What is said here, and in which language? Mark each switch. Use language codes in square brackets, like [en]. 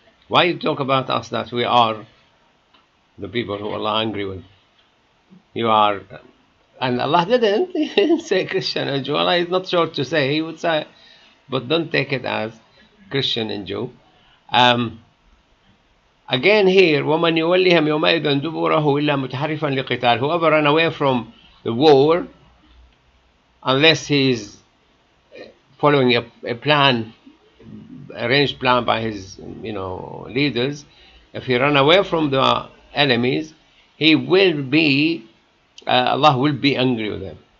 [en] Why you talk about us that we are the people who Allah angry with? You are, and Allah didn't say Christian and Jew. Allah is not sure to say, He would say, but don't take it as Christian and Jew. Again here, [ar] وَمَنْ يُوَلِّهَمْ يَوْمَئِذًا دُبُرَهُ إِلَّا مُتَحَرِّفًا لِقِتَالٍ. [en] Whoever run away from the war, unless he's following a plan, arranged plan by his leaders, if he run away from the enemies, he will be Allah will be angry with them.